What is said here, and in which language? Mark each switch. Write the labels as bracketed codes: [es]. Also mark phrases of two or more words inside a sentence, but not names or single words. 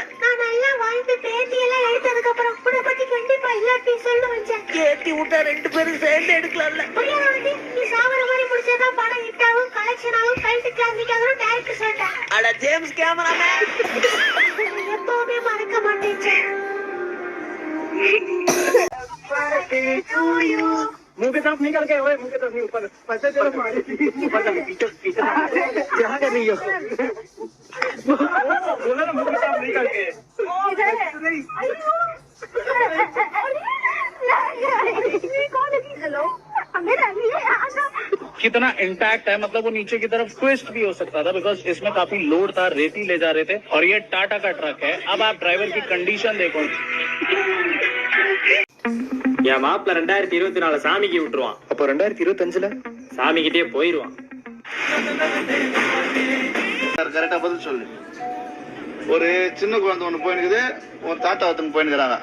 [ta] நான் நல்லா வாழ்ந்து பேட்டி எல்லாம் எடுத்ததுக்கு அப்புறம் உன்னை பத்தி கண்டிப்பா இல்லாட்டி சொல்ல வச்சேன். ஏத்தி விட்டா 2 பேரும் சேர்ந்து எடுக்கலாம்ல. நீ சாவர மாதிரி முடிச்சதான் படம் ஹிட்டாவும் கலெக்ஷன் ஆகும், [en] cult classic [ta] ஆகும். டைரக்டர் சொல்லிட்டேன். அட ஜேம்ஸ் கேமராமேன், எப்பவுமே மறக்க மாட்டேன். [hi] मुंह की तरफ निकल के, मुंह की तरफ ऊपर पैसे दे रहे क्या कर रही हो? बोला ना, मुंह की तरफ निकल के. हेलो, कितना इंटैक्ट है, मतलब वो नीचे की तरफ ट्विस्ट भी हो सकता था, बिकॉज इसमें काफी लोड था, रेती ले जा रहे थे, और ये टाटा का ट्रक है. अब आप ड्राइवर की कंडीशन देखो. [ta] என் மாப்பிள்ள 2024 சாமிக்கு விட்டுருவான். அப்ப 2025ல சாமி கிட்டே போயிருவான். கரெக்டா பதில் சொல்லு. ஒரு சின்ன குழந்தை ஒண்ணு போயிருக்குது, ஒரு தாத்தா ஒருத்தன் போயிருக்கிறாங்க.